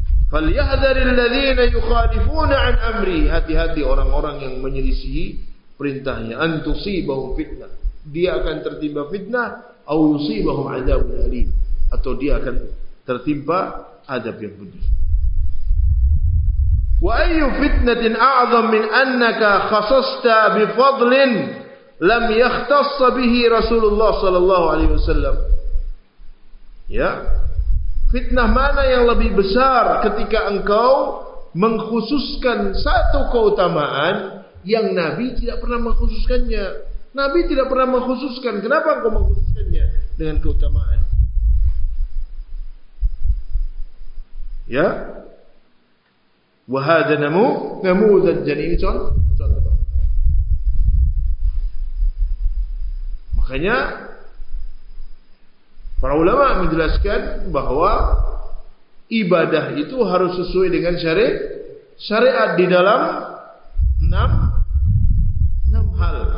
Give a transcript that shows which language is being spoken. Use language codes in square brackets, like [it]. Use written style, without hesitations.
[ar] Falyahdharil ladzina yukhalifuna an amri, [id] hati-hati orang-orang yang menyelisih perintahnya. [ar] An tusibahum [id] fitnah, dia akan tertimpa fitnah. [ar] Au yusibahum adzabun alim, [id] atau dia akan tertimpa adab yang pedih. [ar] وأي فتنة أعظم من أنك خصصت بفضل لم يختص به رسول الله صلى الله عليه وسلم. [id] Ya, fitnah mana yang lebih besar ketika engkau mengkhususkan satu keutamaan yang Nabi tidak pernah mengkhususkannya? Nabi tidak pernah mengkhususkan. Kenapa engkau mengkhususkannya dengan keutamaan? Ya. [ar] وهذا نموذج جليل contoh. [id] Makanya para ulama menjelaskan bahwa ibadah itu harus sesuai dengan syariat di dalam 6 hal.